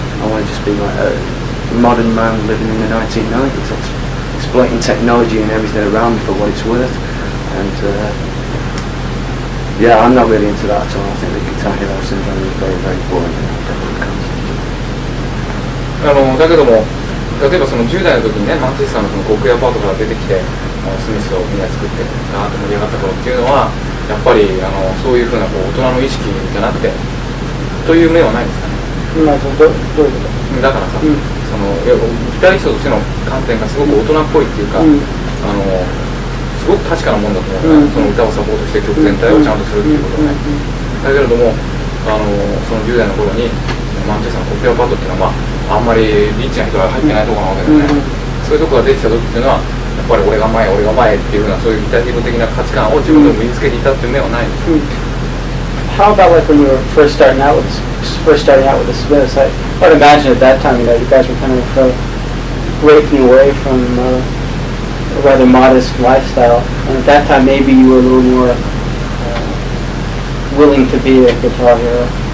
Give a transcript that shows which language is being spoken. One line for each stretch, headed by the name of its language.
English: I want to just be like a modern man living in the 1990s, exploiting technology and everything around me for what it's worth. And yeah, I'm not really into that at all. I think the guitar hero syndrome is very, very boring.
Japanese: だけども、例えばその10代の時にね、マンチェスターのそのコックエアパートから出てきて、スミスをみんな作ってガーッと盛り上がった頃っていうのは、やっぱりそういうふうなこう大人の意識じゃなくてという面はないんですかね。どういうこと？だからさ、そのギタリストとしての観点がすごく大人っぽいっていうか、すごく確かなもんだと思う、その歌をサポートして曲全体をちゃんとするっていうことね。だけれどもその10代の頃にマンチェスターのコックエアパートっていうのは、あんまりリッチな人が入ってないところなわけでね、そういうところが出てきた時っていうのはやっぱり俺が前っていうようなそういうギタリズム的な価値観を自分でも身につけていたっていう面はないんですよ。
English: How about like when you were first starting out with the Smiths? I would imagine at that time, you know, you guys were kind of breaking away from a rather modest lifestyle, and at that time maybe you were a little more willing to be a guitar hero.